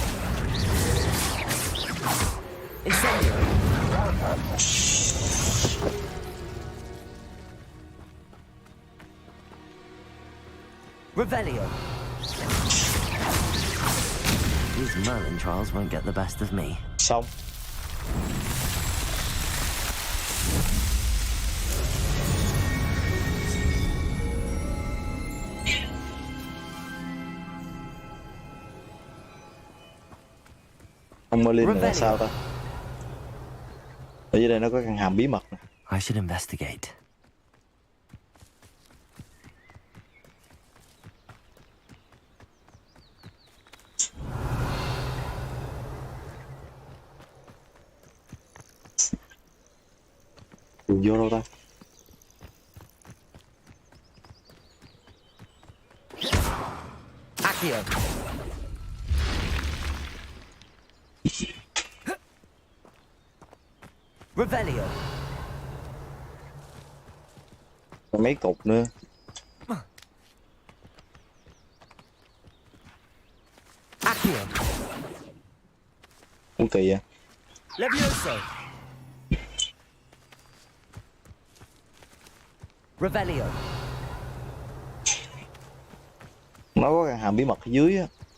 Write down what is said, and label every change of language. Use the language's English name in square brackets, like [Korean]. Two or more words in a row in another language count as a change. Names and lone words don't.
[English] Incendio. Revelio. These Merlin trials won't get the best of me. [Vietnamese] Xong. Ông Merlin này là sao ta? Ở dưới đây nó có căn hầm bí mật nè. [English] I should investigate. [Vietnamese] Đường vô đâu ta? Accio. Revelio. Còn mấy cục nữa. Accio. Cũng kỳ à. Levioso. Revelio. Nó có căn hầm bí mật ở dưới á.